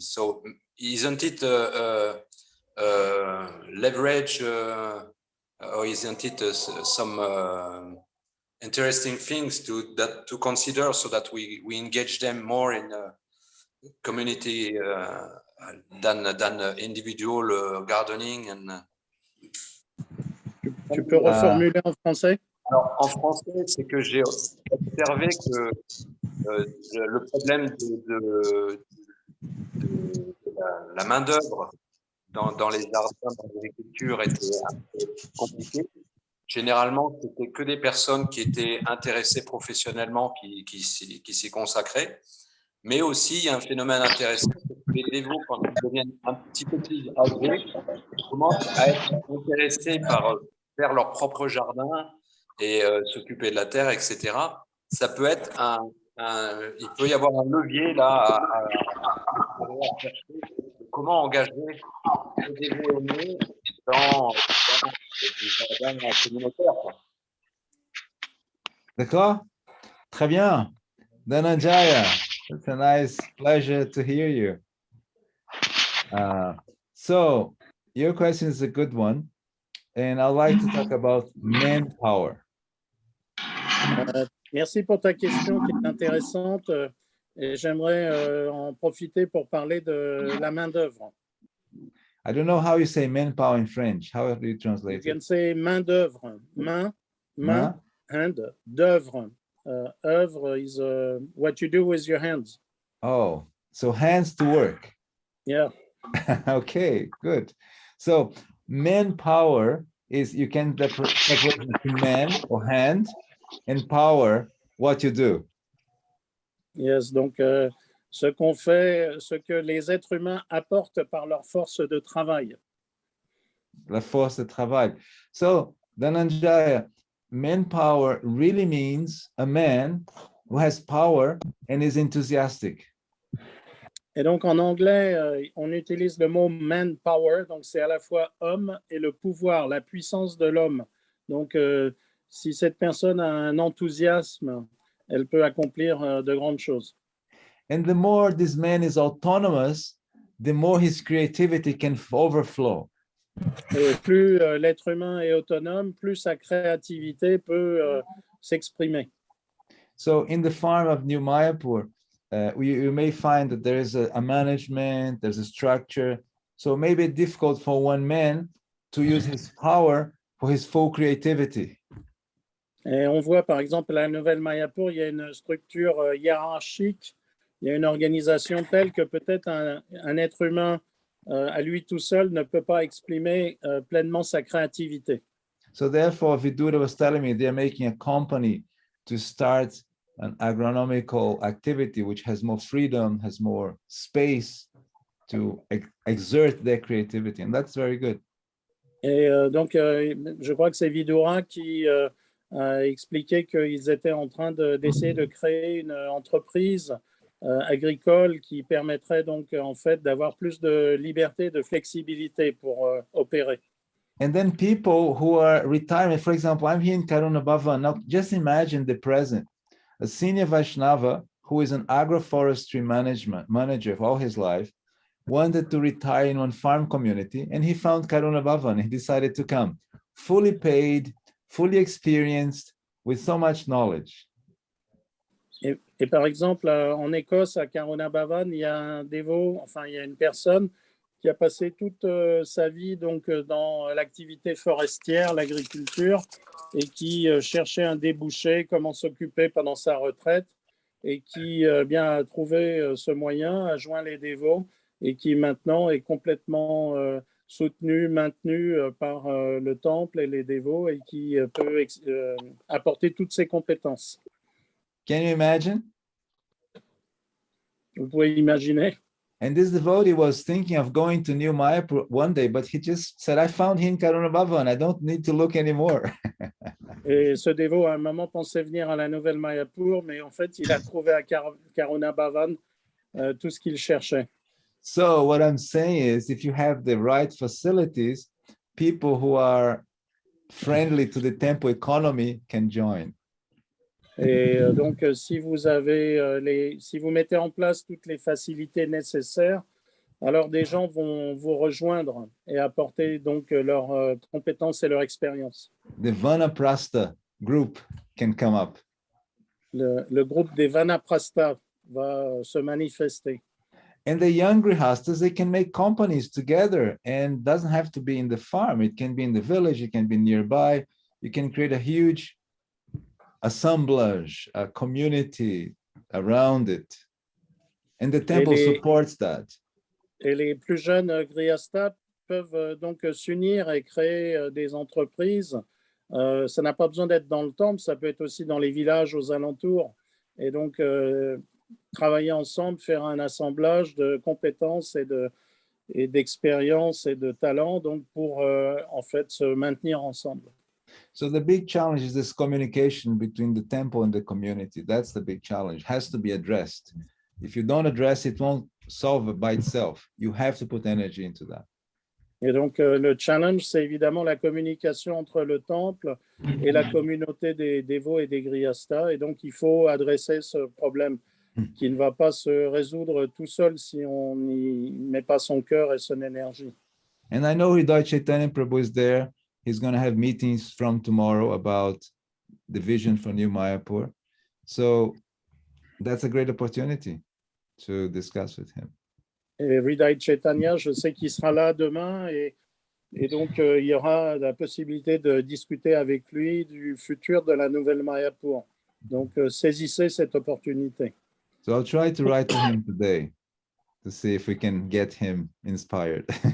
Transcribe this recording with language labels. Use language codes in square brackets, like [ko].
[en] So isn't it leverage, or isn't it some interesting things to consider, so that we engage them more in community than individual gardening? And [fr] Tu peux reformuler en français? Alors, en français, c'est que j'ai observé que le problème de la main-d'œuvre dans les jardins, dans l'agriculture était un peu compliqué. Généralement, c'était que des personnes qui étaient intéressées professionnellement qui s'y consacraient. Mais aussi, il y a un phénomène intéressant, c'est que les dévots, quand ils deviennent un petit peu plus âgés, commencent à être intéressés vers leur propre jardin et s'occuper de la terre, etc. Ça peut être il peut y avoir un levier là à chercher comment engager les dévots aînés dans des jardins communautaires. D'accord? Très bien. [en] Dhananjaya, it's a nice pleasure to hear you. So your question is a good one, and I'd like to talk about manpower. [fr] Merci pour ta question qui est intéressante. Et j'aimerais en profiter pour parler de la main-d'œuvre. [en] I don't know how you say manpower in French. How do you You translate can it? say main-d'œuvre. Main, hand, d'œuvre. Œuvre is what you do with your hands. Oh, so hands to work. Yeah. Okay, good. So manpower is, you can separate between man or hand and power, what you do. [fr] Yes, donc ce qu'on fait, ce que les êtres humains apportent par leur force de travail. La force de travail. [en] So Dhananjaya, manpower really means a man who has power and is enthusiastic. [fr] Et donc en anglais, on utilise le mot manpower, donc c'est à la fois homme et le pouvoir, la puissance de l'homme. Donc si cette personne a un enthousiasme, elle peut accomplir de grandes choses. [en] And the more this man is autonomous, the more his creativity can overflow. [fr] Et plus l'être humain est autonome, plus sa créativité peut s'exprimer. [en] So in the farm of New Mayapur, you may find that there is a management, there's a structure. So it may be difficult for one man to use his power for his full creativity. [fr] Et on voit par exemple à la Nouvelle Mayapur, il y a une structure hiérarchique, il y a une organisation telle que peut-être un être humain à lui tout seul ne peut pas exprimer pleinement sa créativité. [en] So therefore, Vidura was telling me they're making a company to start an agronomical activity which has more freedom, has more space to exert their creativity. And that's very good. [fr] Et donc, je crois que c'est Vidura qui a expliqué qu'ils étaient en train d'essayer de créer une entreprise agricole qui permettrait donc en fait d'avoir plus de liberté, de flexibilité pour opérer. [en] And then people who are retiring, for example, I'm here in Karuna Bhavan. Now, just imagine the present. A senior Vaishnava who is an agroforestry manager for all his life, wanted to retire in one farm community, and he found Karuna Bhavan. He decided to come, fully paid, fully experienced, with so much knowledge. [fr] Et par exemple, en Écosse, à Karuna Bhavan, il y a un dévot, enfin, il y a une personne qui a passé toute sa vie donc, dans l'activité forestière, l'agriculture, et qui cherchait un débouché, comment s'occuper pendant sa retraite, et qui bien a trouvé ce moyen, a joint les dévots, et qui maintenant est complètement soutenu, maintenu par le temple et les dévots, et qui peut apporter toutes ses compétences. [en] Can you imagine? [fr] Vous pouvez imaginer. [en] And this devotee was thinking of going to New Mayapur one day, but he just said, I found him in Karuna Bhavan. I don't need to look anymore. [fr] Et ce dévot, à un moment, pensait venir à la Nouvelle Mayapur, mais en fait, il a trouvé à Karuna Bhavan tout ce qu'il cherchait. [en] So what I'm saying is, if you have the right facilities, people who are friendly to the temple economy can join. [fr] Et donc, si vous avez si vous mettez en place toutes les facilités nécessaires, alors des gens vont vous rejoindre et apporter donc leurs compétences et leur expérience. [en] The Vanaprastha group can come up. [fr] Le groupe des Vanaprastha va se manifester. [en] And the young grihastas, they can make companies together, and doesn't have to be in the farm. It can be in the village, it can be nearby. You can create a huge assemblage, a community around it. And the temple supports that. [fr] Et les plus jeunes grihastas peuvent donc s'unir et créer des entreprises. Ça n'a pas besoin d'être dans le temple, ça peut être aussi dans les villages aux alentours. Et donc, travailler ensemble, faire un assemblage de compétences et d'expériences et de talents donc pour en fait se maintenir ensemble. [en] So the big challenge is this communication between the temple and the community. That's the big challenge. It has to be addressed. If you don't address it, it won't solve it by itself. You have to put energy into that. [fr] Et donc, le challenge, c'est évidemment la communication entre le temple et la communauté des dévots et des grihastas. Et donc, il faut adresser ce problème qui ne va pas se résoudre tout seul si on n'y met pas son cœur et son énergie. [en] And I know Hridaya Chaitanya Prabhu is there. He's going to have meetings from tomorrow about the vision for New Mayapur. So that's a great opportunity to discuss with him. [fr] Et Hridaya Chaitanya, je sais qu'il sera là demain et donc il y aura la possibilité de discuter avec lui du futur de la nouvelle Mayapur. Donc saisissez cette opportunité. [en] So I'll try to write to him today to see if we can get him inspired.